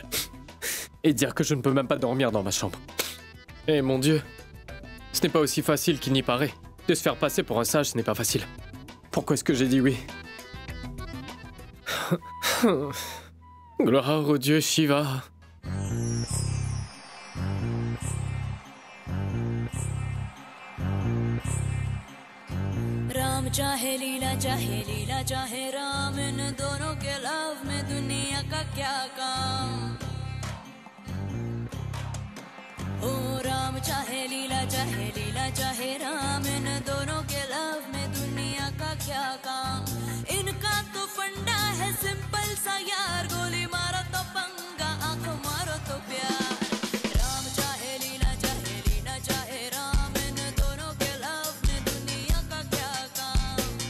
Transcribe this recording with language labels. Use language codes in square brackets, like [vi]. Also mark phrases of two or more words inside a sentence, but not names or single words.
[fr] Et dire que je ne peux même pas dormir dans ma chambre. Eh mon Dieu, ce n'est pas aussi facile qu'il n'y paraît. De se faire passer pour un sage, ce n'est pas facile. Pourquoi est-ce que j'ai dit oui? Gloire au dieu Shiva. [hi] राम चाहे लीला चाहे राम इन दोनों के लव में दुनिया का क्या काम ओ राम चाहे लीला चाहे राम इन दोनों के लव में दुनिया का क्या काम इनका तो फंडा है सिंपल सा यार गोली मारो तो पंगा आंख मारो तो प्यार राम चाहे लीला चाहे राम इन दोनों के लव में दुनिया का क्या काम